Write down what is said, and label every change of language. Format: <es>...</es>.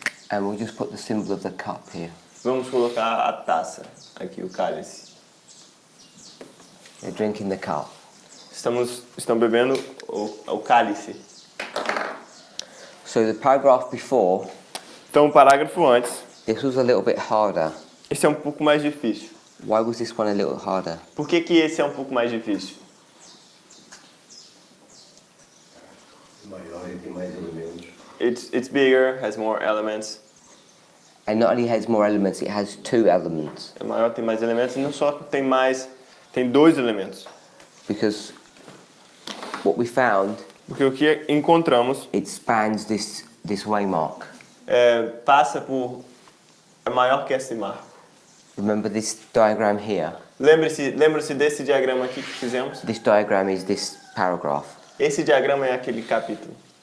<en>And we'll just put the symbol of the cup here.</en> <pt>Vamos colocar a taça aqui, o cálice.</pt> <en>They're drinking the cup.</en> <pt>Estão bebendo o cálice.</pt> <en>So the paragraph before,</en> <pt>Então o parágrafo antes,</pt> <en>this was a little bit harder.</en> <pt>esse é um pouco mais difícil.</pt> <en>Why was this one a little harder?</en> <pt>Por que esse é um pouco mais difícil? Maior e tem mais elementos.</pt> <en>It's bigger, has more elements. And not only has more elements, it has two elements.</en> <pt>É maior, tem mais elementos, e não só tem dois elementos.</pt> <en>Because what we found,</en> <pt>Porque o que encontramos</pt> <en>it spans this waymark.</en> <pt>passa por... é maior que esse marco.</pt> <en>Remember this diagram here?</en> <pt>Lembre-se desse diagrama aqui que fizemos?</pt> <en>This diagram is this paragraph.</en> <pt>Esse diagrama é aquele capítulo.</pt>